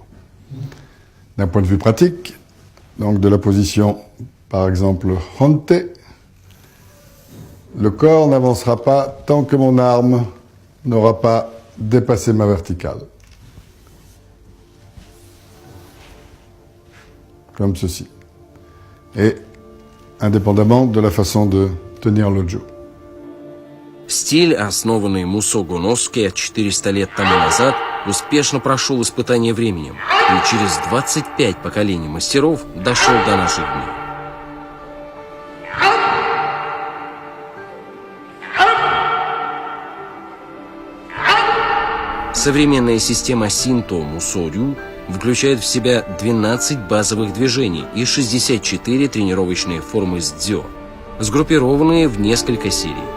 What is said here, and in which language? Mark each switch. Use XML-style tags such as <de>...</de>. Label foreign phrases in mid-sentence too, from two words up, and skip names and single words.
<fr>D'un point de vue pratique, donc de la position, par exemple, Honte, le corps n'avancera pas tant que mon arme n'aura pas dépassé ma verticale. Comme ceci. Et indépendamment de la façon de tenir le Jo.</fr> <ru>Стиль, основанный Мусо Гоноске 400 лет тому назад, успешно прошел испытание временем и через 25 поколений мастеров дошел до наших дней. Современная система Синто Мусо-рю включает в себя 12 базовых движений и 64 тренировочные формы с дзё, сгруппированные в несколько серий.</ru>